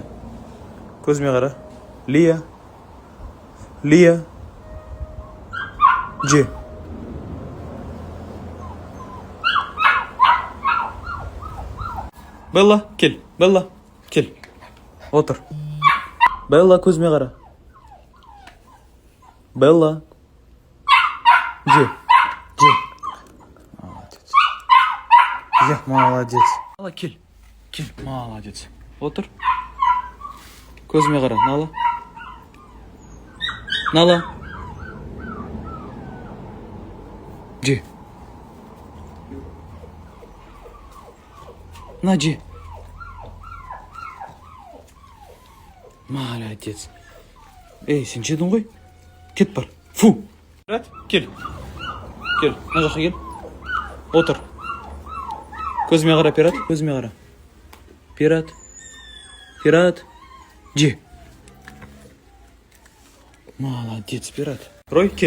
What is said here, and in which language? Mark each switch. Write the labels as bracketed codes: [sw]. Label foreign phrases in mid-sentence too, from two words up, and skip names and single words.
[kk] Көзіме қара. Лия. Лия. Же. Белла, кел. Белла, кел. Отыр. Белла, көзіме қара. Белла. Же. Же. [ru] Молодец. Я молодец. [kk] Нала, кел. Кел, молодец. Отыр. Көзіме қара. Нала. Нала. Же. На, же. [ru] Молодец. [kk] Эй, сен жедің ғой? Кет бар. Фу. Пират, кел. Кел, мына жаққа кел. Отыр. Көзіме қара, пират. Көзіме қара. Пират. Пират. Же. Молодец, пират. Рой, кел.